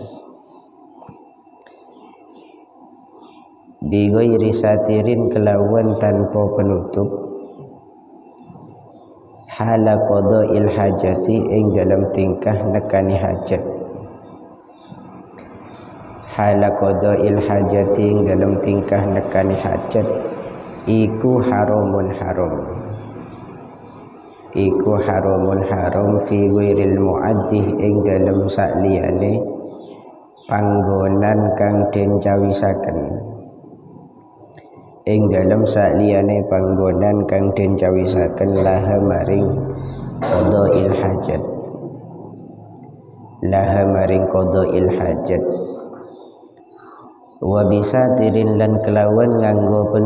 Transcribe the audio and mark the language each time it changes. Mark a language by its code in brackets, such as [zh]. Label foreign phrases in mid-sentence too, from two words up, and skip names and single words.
[ar] بغير ساتر [jv] kelawan tanpa penutup [ar] حالة قضاء الحاجة [jv] ing dalam tingkah nekani hajat iku haramun haram [ar] في غير المعد [jv] ing dalam sakliyane panggonan kang den cawisaken laha maring [ar] قضاء الحاجة وبساتر [jv] lan kelawan nganggo